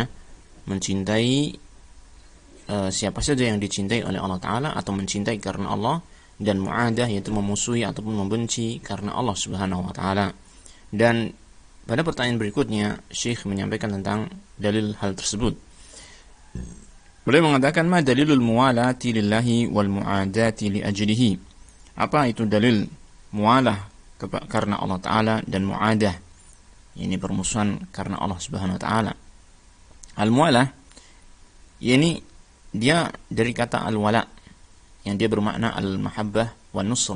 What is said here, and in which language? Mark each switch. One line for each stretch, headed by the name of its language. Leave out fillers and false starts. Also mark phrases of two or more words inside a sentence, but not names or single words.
Indonesian: Mencintai siapa saja yang dicintai oleh Allah Ta'ala atau mencintai karena Allah, dan mu'adah yaitu memusuhi ataupun membenci karena Allah
Arabic: سبحانه وتعالى.
Indonesian: Dan pada pertanyaan berikutnya Syekh menyampaikan tentang dalil hal tersebut. Beliau mengatakan,
Arabic: ما دليل الموالاة لله والمعاداة لأجله.
Indonesian: Apa itu dalil muwalah karena Allah Ta'ala dan mu'adah, ini permusuhan karena Allah
Arabic: سبحانه وتعالى.
Indonesian: Al-muwalah ini dia dari kata al-wala yang dia bermakna
Arabic: المحبة والنصرة.